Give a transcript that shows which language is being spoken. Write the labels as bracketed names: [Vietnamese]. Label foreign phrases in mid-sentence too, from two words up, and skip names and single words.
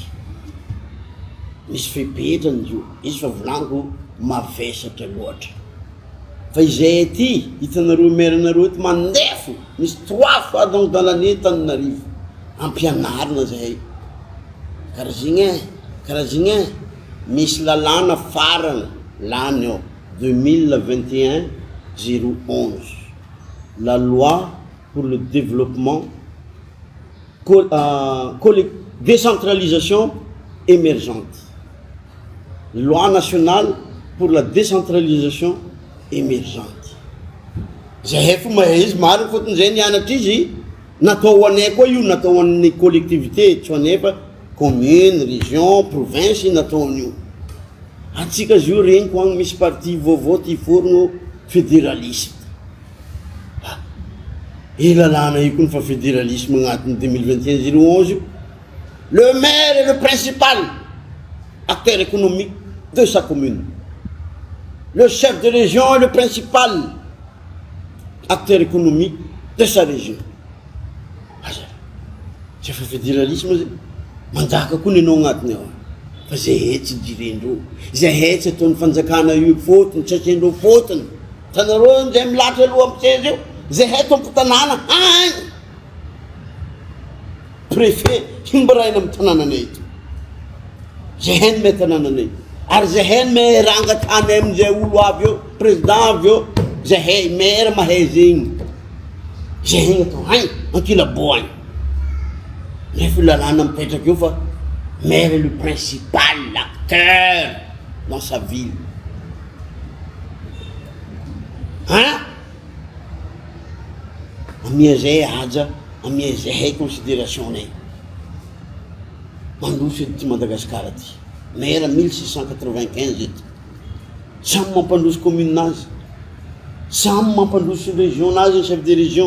[Malagasy] Misy fepetrany io, izy fa volaniko mavesatra loatra. Fa izay ty hitanareo maire-nareo ty mandefo misy [French] 3 fois donc dans l'année [Malagasy] Tananarivo ampianarina zahay. Karaha zegny e, misy lalàna farany lany ao 2021-011 [French] la loi pour le développement décentralisation émergente, loi nationale pour la décentralisation émergente. [Malagasy] Zahay fo mahay izy maro fotony zay nianatra izy natao anay koa io, natao an'ny collectivité tsy anay fa commune, région, province natao an'io. Atsika zio regniko agny misy parti vaovao ty forno fédéralisme. Lalàna io koa fa fédéralisme agnatiny 2021-011 io. [French] Le maire est le principal acteur économique de sa commune. Le chef de région est le principal acteur économique de sa région. C'est le fédéralisme. [Malagasy] Manjaka koa ny anao agnatiny ao. fa zay hetsy direndreo, zay hetsy ataon'ny fanjakana io fotony, tsy asiandreo fotony. Tanareo zay milatra aloha amitseza io, zay heto ampitanàna agny. Préfet himbaraina amin'ny tanànanay ito. Zay hainy may tanànanay. Ary zay hainy may rangatany amin'izay olo avy eo, président avy eo, zay hay maire mahay zegny. Zay hainy atao agny, ankilaboany. Nefa lalàna mipetraka eo fa [French] maire est le principal acteur dans sa ville. Hein? [Malagasy] Amin'izay haja, amin'izay hay considération-nay. Mandroso eto ty Madagasikara ty. Maire 1695 eto. Samy mampandroso commune-nazy. Samy mampandroso région-nazy, [French] chef de région.